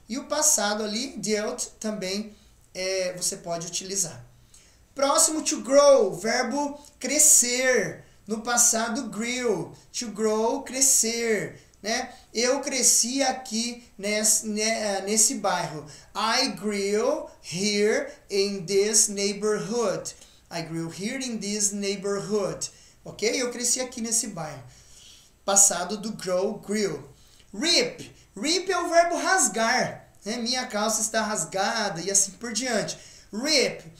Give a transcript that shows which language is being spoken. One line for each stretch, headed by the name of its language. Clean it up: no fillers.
Portuguese: E o passado ali, dealt, também você pode utilizar. Próximo, to grow, verbo crescer. No passado, grew. To grow, crescer. Né? Eu cresci aqui nesse bairro.
English: I grew here in this neighborhood. I grew here in this neighborhood. Ok?
Portuguese: Eu cresci aqui nesse bairro. Passado do grow, grew. Rip. Rip é o verbo rasgar. Né? Minha calça está rasgada e assim por diante. Rip.